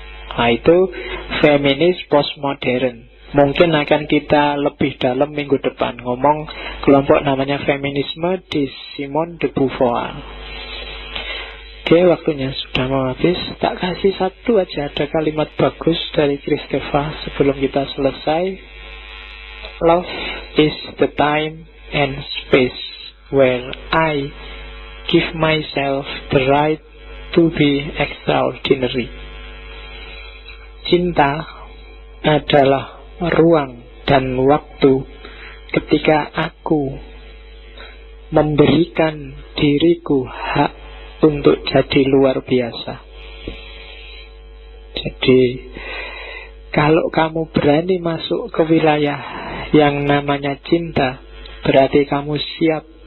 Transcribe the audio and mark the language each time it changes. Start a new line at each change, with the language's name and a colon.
Indonesian: Nah itu feminis postmodern. Mungkin akan kita lebih dalam minggu depan ngomong kelompok namanya feminisme di Simone de Beauvoir. Oke, waktunya sudah mau habis. Tak kasih satu aja, ada kalimat bagus dari Kristeva sebelum kita selesai.
English: Love is the time and space where I give myself the right to be extraordinary.
Indonesian: Cinta adalah ruang dan waktu ketika aku memberikan diriku hak untuk jadi luar biasa. Jadi kalau kamu berani masuk ke wilayah yang namanya cinta, berarti kamu siap